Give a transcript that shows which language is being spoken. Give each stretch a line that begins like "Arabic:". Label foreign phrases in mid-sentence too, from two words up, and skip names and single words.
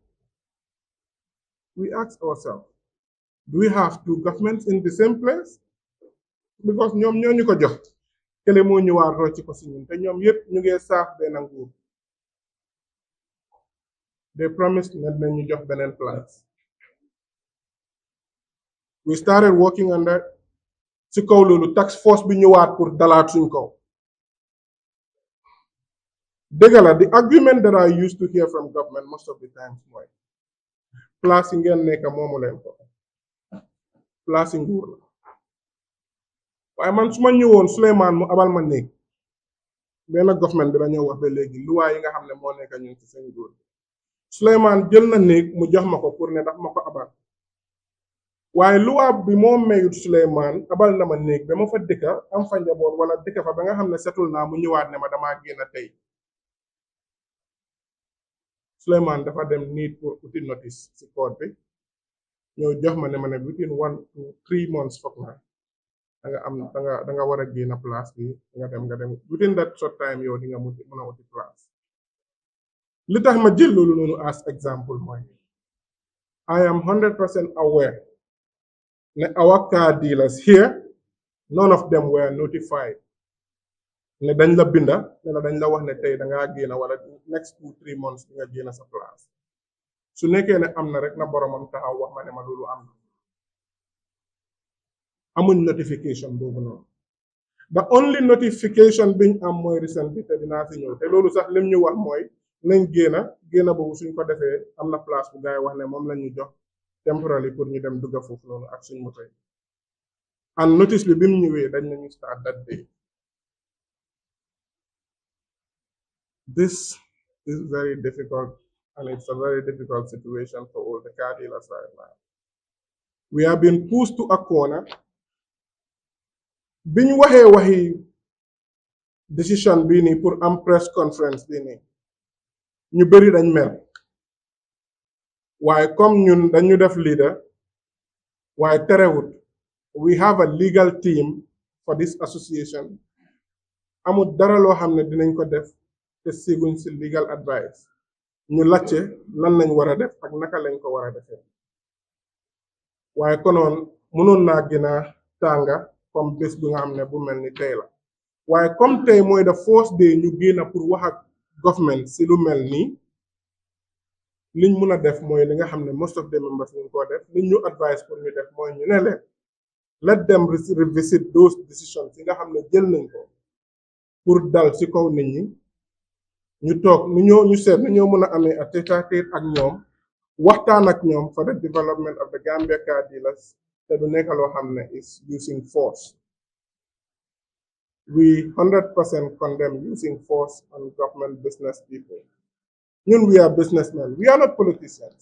English: We asked ourselves, do we have two governments in the same place?
Wolof: Because ñoom ñoo ñu ko jox kële moo ñëwaat rocci ko si ñun te ñoom yëpp ñu ngi saaf benn nguur.
English: They promised
Wolof: ne dinañu jox beneen place.
English: We started working on that.
Wolof: Si kaw loolu tax force bi ñëwaat pour dalaat suñ kaw. Dëgg la,
English: the argument that I used to hear from government most of the times
Wolof: mooy place yi ngeen nekk moomu leen ko place yi nguur la waaye man su ma ñëwoon Souleymane mu abal ma néeg benn government bi dañoo wax ba léegi luwaa yi nga xam ne moo nekk ñun ci seen nguur Souleymane jël na néeg mu jox ma ko pour ne daf ma ko abal waaye luwaa bi moo mayut Souleymane abal na ma néeg ba ma fa dëkka am fa njaboot wala dëkka fa ba nga xam ne setul naa mu ñëwaat ne ma damaa génn tey Souleymane dafa dem need pour uti notice si court bi ñëw jox ma ne
English: within 1 to 3 months
Wolof: foog na da nga war a génn place bi nga dem
English: within that short time
Wolof: yow di nga mën a uti place li tax ma jël loolu noonu
English: as example
Wolof: mooy
English: I am 100% aware
Wolof: ne
English: our car dealers here none of them were notified
Wolof: ne dañ la binda ne la dañ la wax ne tey da ngaa génn wala
English: next 2-3 months
Wolof: di nga génn sa place su nekkee ne am na rek na boromam taxaw wax ma ne ma loolu am na amuñ notification boobu noonu
English: the only notification
Wolof: biñ am mooy recent bi te dinaa si ñëw te loolu sax lim ñu wax mooy nañ génn boobu suñ ko defee am na place bu gaay wax ne moom la ñu jox temporarily pour ñu dem dugga foofu noonu ak suñ moto yi and notice bi bim ñëwee dañ nañu
English: start that day. This is very difficult, and it's a very difficult situation for all the car dealers right now. We have been pushed to a corner.
Wolof: Biñ waxi decision bii nii pour am press conference bii nii ñu bëri dañ mer waaye comme ñun dañu def leader waaye terewut
English: we have a legal team for this association
Wolof: amul dara loo xam ne dinañ ko def te seguñ si
English: legal advice
Wolof: ñu lacce lan lañ war a def ak naka lañ ko war a defee waaye konoon mënoon naa gën a tànga comme bés bi nga xam ne bu mel ni tey la waaye comme tey mooy
English: the first day
Wolof: ñu génn pour wax ak government si lu mel nii liñ mun a def mooy li nga xam ne
English: most of the members
Wolof: ñu ko def liñ ñu advice pour ñu def mooy ñu ne leen
English: let them revisit those decisions
Wolof: yi nga xam ne jël nañ ko pour dal si kaw nit ñi ñu toog ñu seet nu ñoo mën a amee a tête-à-tête ak ñoom waxtaan ak ñoom
English: for the development of the Gambia car dealers
Wolof: te du nekk loo xam ne
English: is using force. We 100% condemn using force on government business people. ñun we are businessmen, we are not politicians.